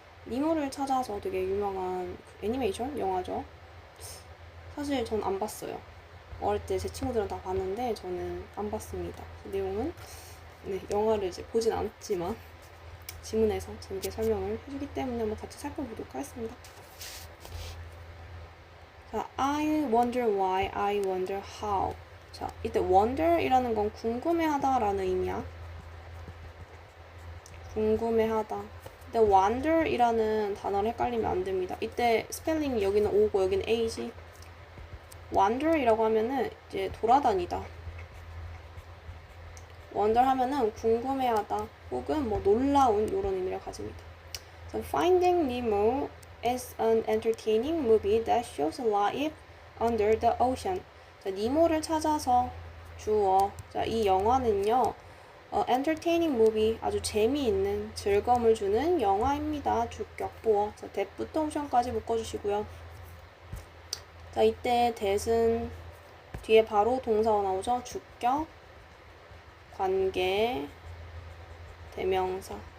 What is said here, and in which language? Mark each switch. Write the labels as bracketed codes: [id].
[ko] 니모를 찾아서 되게 유명한 애니메이션 영화죠. 사실 전 안 봤어요. 어릴 때 제 친구들은 다 봤는데 저는 안 봤습니다. 내용은 영화를 이제 보진 않았지만 지문에서 재밌게 설명을 해주기 때문에 한번 같이 살펴보도록 하겠습니다. [en] 자, I wonder why, I wonder how. [ko] 자, 이때 wonder이라는 건 궁금해하다라는 의미야. 궁금해하다. 근데 wonder이라는 단어를 헷갈리면 안 됩니다. 이때 스펠링이 여기는 O고 여기는 A지. wander이라고 하면은 이제 돌아다니다. wonder 하면은 궁금해하다 혹은 뭐 놀라운 이런 의미를 가집니다. [en] So Finding Nemo is an entertaining movie that shows life under the ocean. [ko] 자, 니모를 찾아서 주어. 자, 이 영화는요. entertaining movie, 아주 재미있는 즐거움을 주는 영화입니다. 주격보어. 자, that부터 옵션까지 묶어주시고요. 자, 이때 that은 뒤에 바로 동사가 나오죠. 주격, 관계, 대명사.